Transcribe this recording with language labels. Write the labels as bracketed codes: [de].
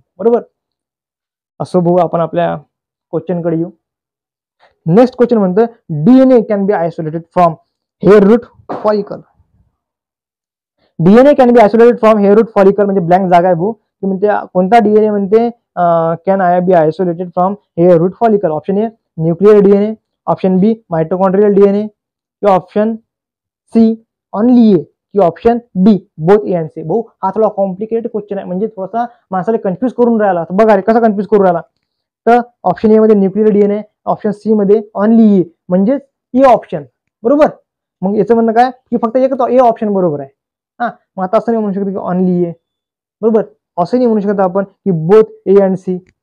[mr] बरोबर, असो भाऊ, आपण आपल्या क्वेश्चन कडे येऊ. [en] next question [mr] म्हणतं [en] DNA can be isolated from hair root follicle. DNA can be isolated from hair root follicle [mr] म्हणजे ब्लँक जागा आहे भाऊ. की म्हणते कोणता डीएनए म्हणते [en] Can I be isolated from hair root follicle. Option A nuclear DNA, option B mitochondrial DNA, किंवा option C only A, की option D both A and C. [mr] भाऊ हा थोडा कॉम्प्लिकेटेड क्वेश्चन आहे, म्हणजे थोडासा माणसाला कन्फ्युज करून राहिला. बघा रे कसा कन्फ्युज करून राहिला. तर ऑप्शन ए मध्ये न्यूक्लियर डीएनए, ऑप्शन सी मध्ये ओनली ए म्हणजे ए ऑप्शन. बरोबर, मग याचं म्हणणं काय की फक्त एकच ए ऑप्शन बरोबर आहे. हा, मग आता असं नाही म्हणू शकतो की ओनली ए. बरोबर, असं नाही म्हणू शकत आपण की [en] Both A and C.